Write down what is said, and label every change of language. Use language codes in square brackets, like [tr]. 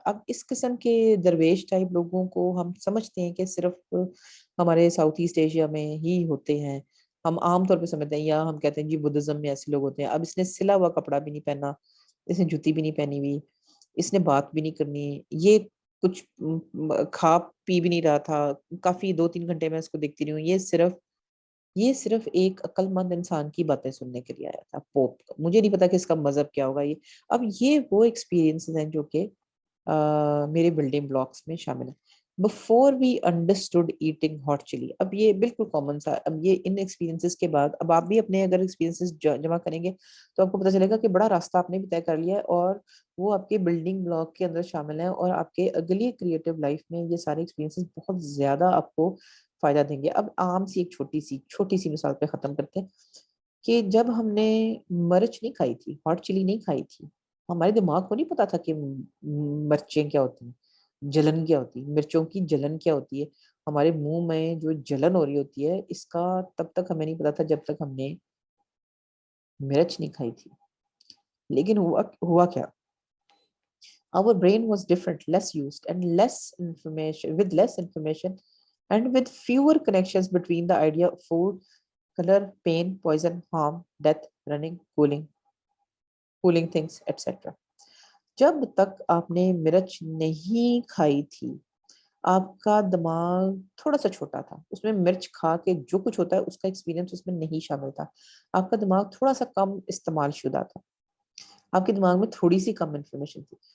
[ur] اب اس قسم کے درویش ٹائپ لوگوں کو ہم سمجھتے ہیں کہ صرف ہمارے ساؤتھ ایسٹ ایشیا میں ہی ہوتے ہیں، ہم عام طور پہ سمجھتے ہیں، یا ہم کہتے ہیں جی بدھزم میں ایسے لوگ ہوتے ہیں. اب اس نے سلا ہوا کپڑا بھی نہیں پہنا، اس نے جوتی بھی نہیں پہنی ہوئی، اس نے بات بھی نہیں کرنی، یہ کچھ کھا پی بھی نہیں رہا تھا. کافی 2 3 گھنٹے میں اس کو دیکھتی رہی ہوں. یہ صرف ایک عقل مند انسان کی باتیں سننے کے لیے آیا تھا پوپ. مجھے نہیں پتا کہ اس کا مذہب کیا ہوگا. اب یہ وہ ایکسپیرینسز ہیں جو کہ میرے بلڈنگ بلاکس میں شامل ہیں. [en] before we understood eating hot chili. [ur] اب یہ بالکل کامن سا، اب یہ ان ایکسپیرینسز کے بعد اب آپ بھی اپنے اگر ایکسپیرینسز جمع کریں گے تو آپ کو پتہ چلے گا کہ بڑا راستہ آپ نے بھی طے کر لیا ہے، اور وہ آپ کے بلڈنگ بلاک کے اندر شامل ہیں، اور آپ کے اگلی کریٹو لائف میں یہ سارے ایکسپیرینسز بہت زیادہ آپ کو فائدہ دیں گے. اب عام سی ایک چھوٹی سی مثال پہ ختم کرتے ہیں کہ جب ہم نے مرچ نہیں کھائی تھی، ہاٹ چلی نہیں کھائی تھی، ہمارے دماغ کو نہیں پتا تھا کہ مرچیں کیا ہوتی ہیں، جلن کیا ہوتی ہے، مرچوں کی جلن کیا ہوتی ہے، ہمارے منہ میں جو جلن ہو رہی ہوتی ہے اس کا تب تک ہمیں نہیں پتا تھا جب تک ہم نے مرچ نہیں کھائی تھی. لیکن ہوا کیا؟ [en] Our brain was different, less used, and less information, and with fewer connections between the idea of food, color, pain, poison, harm, death, running, cooling things, etc. [ur] جب تک آپ نے مرچ نہیں کھائی تھی آپ کا دماغ تھوڑا سا چھوٹا تھا، اس میں مرچ کھا کے جو کچھ ہوتا ہے اس کا ایکسپیرینس اس میں نہیں شامل تھا، آپ کا دماغ تھوڑا سا کم استعمال شدہ تھا، آپ کے دماغ میں تھوڑی سی کم انفارمیشن تھی.